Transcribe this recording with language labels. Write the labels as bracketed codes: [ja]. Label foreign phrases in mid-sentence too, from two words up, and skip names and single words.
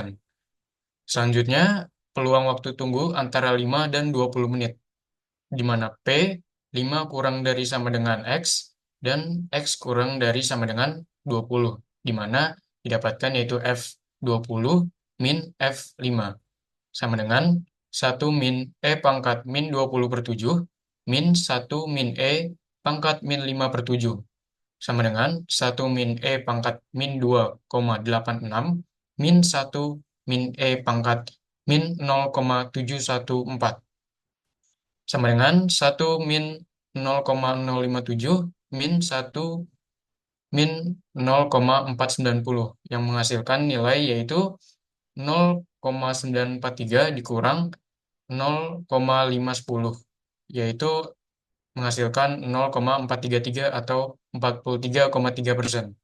[id] Selanjutnya, peluang waktu tunggu antara 5 dan 20 menit, di mana P 5 kurang dari sama dengan X, dan X kurang dari sama dengan 20, di mana didapatkan yaitu F20 min F5, sama dengan 1 min E pangkat min 20/7, min 1 min E pangkat min 5/7, sama dengan 1 min E pangkat min 2,86 min 1 min E pangkat min 0,714 sama dengan 1 min 0,057 min 1 min 0,490 yang menghasilkan nilai yaitu 0,943 dikurang 0,510 yaitu menghasilkan 0,433 atau 43,3%.